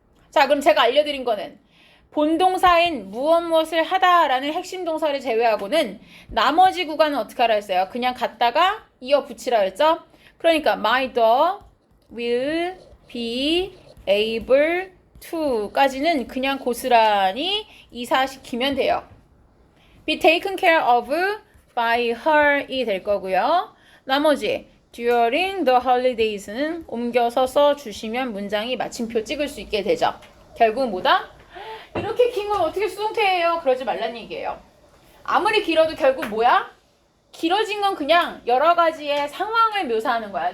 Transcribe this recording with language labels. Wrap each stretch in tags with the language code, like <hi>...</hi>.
<ko>자, 그럼 제가 알려드린 거는 본동사인 무엇을 하다라는 핵심 동사를 제외하고는 나머지 구간은 어떻게 하라 했어요? 그냥 갖다가 이어 붙이라 했죠? 그러니까</ko> <en>my dog will be able to</en> <ko>까지는 그냥 고스란히 이사시키면 돼요.</ko> <en>be taken care of by her이</en> <ko>될 거고요. 나머지</ko> <en>during the holidays</en> <ko>는 옮겨서 써주시면 문장이 마침표 찍을 수 있게 되죠. 결국은 뭐다? 이렇게 긴 건 어떻게 수동태예요? 그러지 말란 얘기예요. 아무리 길어도 결국 뭐야? 길어진 건 그냥 여러 가지의 상황을 묘사하는 거야.</ko>